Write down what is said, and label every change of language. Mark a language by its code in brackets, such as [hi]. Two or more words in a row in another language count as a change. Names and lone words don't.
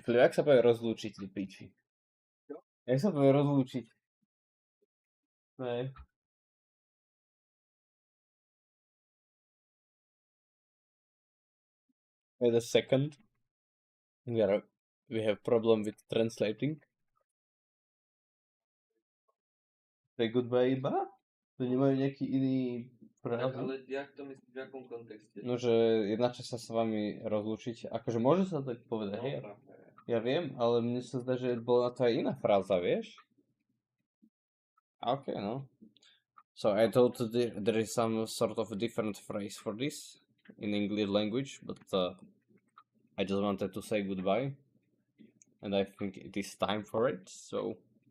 [sk] Filip, jak sa povie rozlúčiť, ty piči? Jak sa povie rozlúčiť? Hej. [en] Wait a second. We have problem with translating. Say goodbye iba? [sk] To nemajú nejaký iný Tak, prejav? ale jak to myslíš, v jakom kontexte? No, že jedna časť sa s vami rozlúčiť. Akože môže sa tak povedať, hej? Ja viem, ale mne sa zdá, že bola na to aj iná fráza, vieš? [en] Okay, no. So I thought there is some sort of a different phrase for this in English language, but I just wanted to say goodbye, and I think it is time for it.